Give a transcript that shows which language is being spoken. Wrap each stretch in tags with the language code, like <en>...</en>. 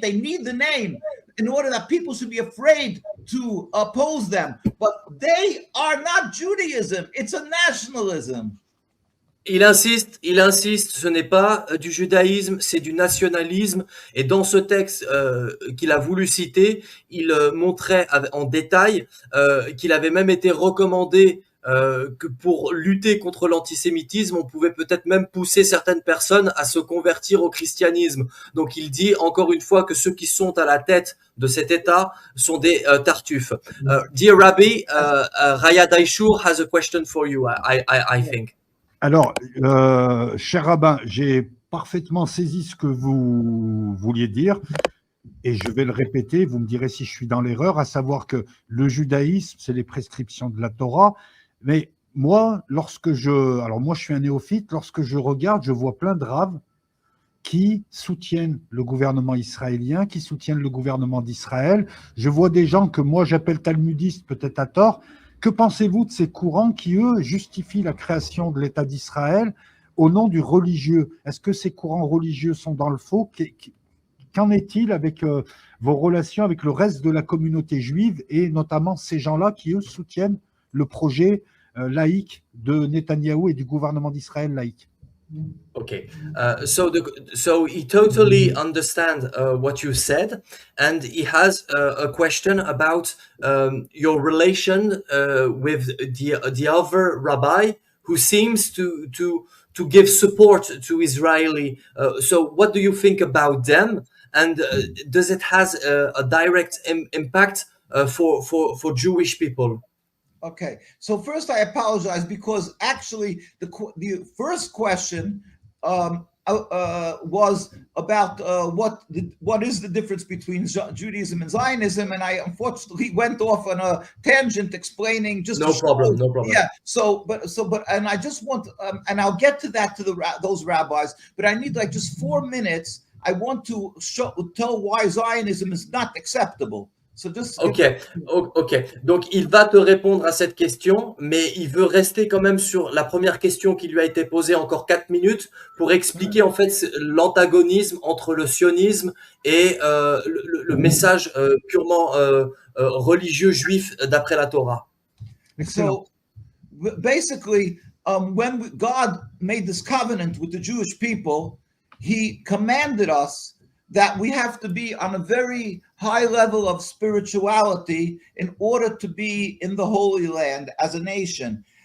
<en>They need the name in order that people should be afraid to oppose them. But they are not Judaism. It's a nationalism.</en> <fr>Il insiste, ce n'est pas du judaïsme, c'est du nationalisme. Et dans ce texte qu'il a voulu citer, il montrait en détail qu'il avait même été recommandé que pour lutter contre l'antisémitisme, on pouvait peut-être même pousser certaines personnes à se convertir au christianisme. Donc il dit encore une fois que ceux qui sont à la tête de cet État sont des tartuffes.</fr> <en>Dear Rabbi, Raya Daishur has a question for you, I think.</en> <fr>Alors, cher rabbin, j'ai parfaitement saisi ce que vous vouliez dire. Et je vais le répéter, vous me direz si je suis dans l'erreur, à savoir que le judaïsme, c'est les prescriptions de la Torah. Mais moi, alors moi je suis un néophyte, lorsque je regarde, je vois plein de raves qui soutiennent le gouvernement israélien, qui soutiennent le gouvernement d'Israël. Je vois des gens que moi j'appelle talmudistes, peut-être à tort. Que pensez-vous de ces courants qui, eux, justifient la création de l'État d'Israël au nom du religieux? Est-ce que ces courants religieux sont dans le faux? Qu'en est-il avec vos relations avec le reste de la communauté juive et notamment ces gens-là qui, eux, soutiennent le projet laïque de Netanyahou et du gouvernement d'Israël laïque?</fr> <en>Okay, so he totally understands what you said, and he has a question about your relation with the other rabbi who seems to give support to Israeli. So, what do you think about them? And does it has a direct impact for Jewish people? Okay, so first I apologize because actually the first question was about what is the difference between Judaism and Zionism, and I unfortunately went off on a tangent explaining just no problem. Yeah. And I just want and I'll get to that those rabbis, but I need like just 4 minutes. I want to tell why Zionism is not acceptable. Ok.</en> <fr>Donc, il va te répondre à cette question, mais il veut rester quand même sur la première question qui lui a été posée encore 4 minutes pour expliquer en fait l'antagonisme entre le sionisme et le message purement religieux juif d'après la Torah.</fr> <en>So, basically, when God made this covenant with the Jewish people, he commanded us that we have to be on a very high level of spirituality in order to be in the Holy Land as a nation.</en>